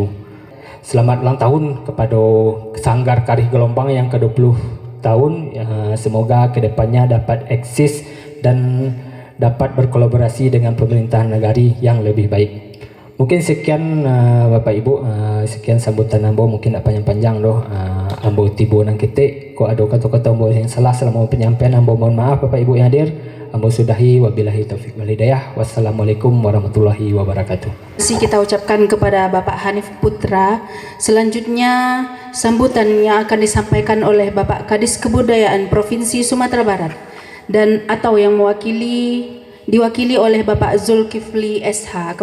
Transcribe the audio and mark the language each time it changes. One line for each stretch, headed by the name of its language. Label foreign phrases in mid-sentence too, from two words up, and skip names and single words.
Indonesian: Selamat ulang tahun kepada Sanggar Karih Gelombang yang ke-20 tahun. Semoga kedepannya dapat eksis dan dapat berkolaborasi dengan pemerintahan Nagari yang lebih baik. Mungkin sekian Bapak Ibu, sekian sambutan ambo, mungkin tak panjang-panjang doh. Ambo tibo nang ketik, kok ada kata-kata ambo yang salah selama penyampaian ambo, mohon maaf Bapak Ibu yang hadir. Ambo sudahi,
Arabic: وبالله التوفيق والهداية والسلام عليكم ورحمة الله وبركاته.
Indonesian: Terima kasih kita ucapkan kepada Bapak Hanif Putra. Selanjutnya sambutan yang akan disampaikan oleh Bapak Kadis Kebudayaan Provinsi Sumatera Barat dan atau yang diwakili oleh Bapak Zulkifli SH.